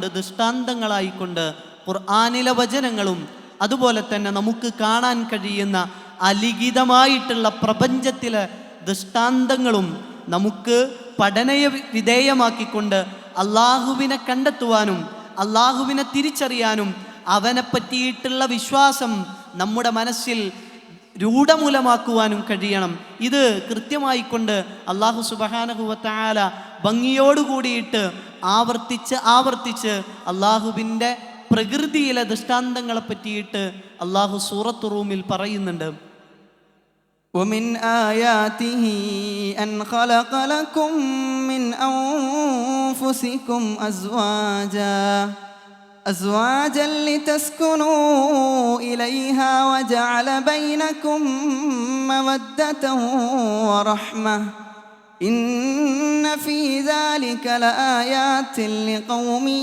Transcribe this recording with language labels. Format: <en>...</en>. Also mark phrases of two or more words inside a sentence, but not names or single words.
<ml>ദൃഷ്ടാന്തങ്ങളായിക്കൊണ്ട് ഖുർആനിലെ വചനങ്ങളും അതുപോലെ തന്നെ നമുക്ക് കാണാൻ കഴിയുന്ന അലിഖിതമായിട്ടുള്ള പ്രപഞ്ചത്തിലെ ദൃഷ്ടാന്തങ്ങളും നമുക്ക് പഠനയ വിധേയമാക്കിക്കൊണ്ട് അള്ളാഹുവിനെ കണ്ടെത്തുവാനും അള്ളാഹുവിനെ തിരിച്ചറിയാനും അവനെ പറ്റിയിട്ടുള്ള വിശ്വാസം നമ്മുടെ മനസ്സിൽ രൂഢമൂലമാക്കുവാനും കഴിയണം. ഇത് കൃത്യമായിക്കൊണ്ട് അല്ലാഹു</ml> <ar>سبحانه وتعالى</ar> <ml>ഭംഗിയോടുകൂടിയിട്ട് ആവർത്തിച്ച് അള്ളാഹുവിൻ്റെ പ്രകൃതിയിലെ ദൃഷ്ടാന്തങ്ങളെ പറ്റിയിട്ട് അള്ളാഹു സൂറത്ത് റൂമിൽ പറയുന്നുണ്ട്.</ml> <ar>ومن آياته أن خلق لكم من أنفسكم أزواجا لتسكنوا إليها وجعل بينكم مودة ورحمة إن في ذلك لآيات لقوم</ar>